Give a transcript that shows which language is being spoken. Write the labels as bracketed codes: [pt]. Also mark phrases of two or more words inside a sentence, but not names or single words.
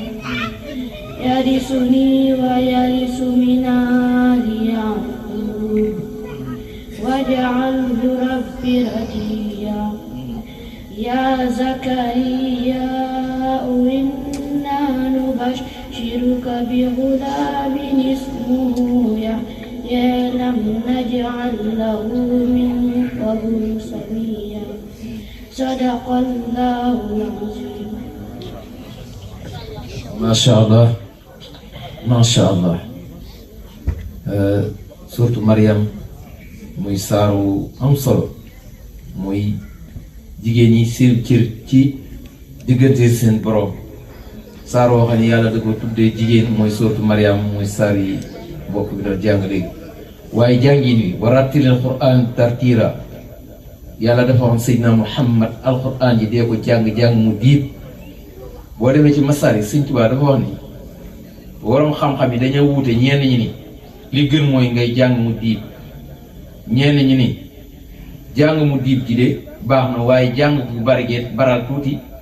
[ar] يرثني ويرث من آل يعقوب واجعله رب رضيا يا زكريا إنا نبشرك بغلام اسمه يحيى لم نجعل له من قبل سميا صدق الله العظيم. ما شاء الله ما شاء الله. [wo] Suuratu Maryam muy saaru am solo muy jigéen ñi seen cër ci diggante seen borom saar woo xam ne yàlla da ko tuddee jigéen mooy suuratu Maryam muy saar yi mbokk bi doon jàng léegi waaye jàngin wi [ar] ورتل القرآن ترتيلا [wo] yàlla dafa wax Seydina Muhammad alquran ji dee ko jàng mu diib boo demee ci masaar yi Sëñ Tuubaa dafa wax ni waroom xam-xam yi dañoo wuute ñenn ñi ni li gën mooy ngay jàng mu diib ñenn ñi ni jàng mu diib ji de baax na waaye jàng bu bari gee baral tuuti